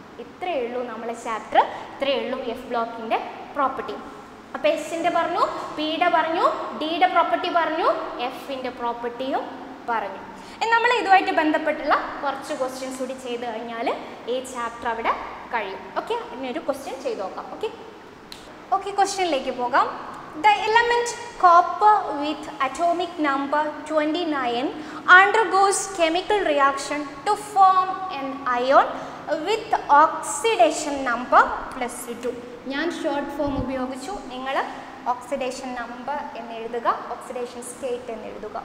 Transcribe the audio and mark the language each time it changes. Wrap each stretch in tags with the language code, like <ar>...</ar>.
<ml>ഇത്രയേ ഉള്ളൂ നമ്മളെ ചാപ്റ്റർ. ഇത്രയേ ഉള്ളൂ എഫ് ബ്ലോക്കിൻ്റെ പ്രോപ്പർട്ടി. അപ്പോൾ എസിൻ്റെ പറഞ്ഞു, പിയുടെ പറഞ്ഞു, ഡിയുടെ പ്രോപ്പർട്ടി പറഞ്ഞു, എഫിൻ്റെ പ്രോപ്പർട്ടിയും പറഞ്ഞു. നമ്മൾ ഇതുമായിട്ട് ബന്ധപ്പെട്ടുള്ള കുറച്ച് ക്വസ്റ്റ്യൻസ് കൂടി ചെയ്ത് കഴിഞ്ഞാൽ ഈ ചാപ്റ്റർ അവിടെ കഴിയും. ഓക്കെ, ഇനിയൊരു ക്വസ്റ്റ്യൻ ചെയ്ത് നോക്കാം. ഓക്കെ ക്വസ്റ്റ്യനിലേക്ക് പോകാം.</ml> <en>The element copper with atomic number 29 undergoes chemical reaction to form an ion with oxidation number +2.</en> <ml>ഞാൻ ഷോർട്ട് ഫോം ഉപയോഗിച്ചു, നിങ്ങൾ ഓക്സിഡേഷൻ നമ്പർ എന്ന് എഴുതുക, ഓക്സിഡേഷൻ സ്റ്റേറ്റ് എന്ന് എഴുതുക.</ml>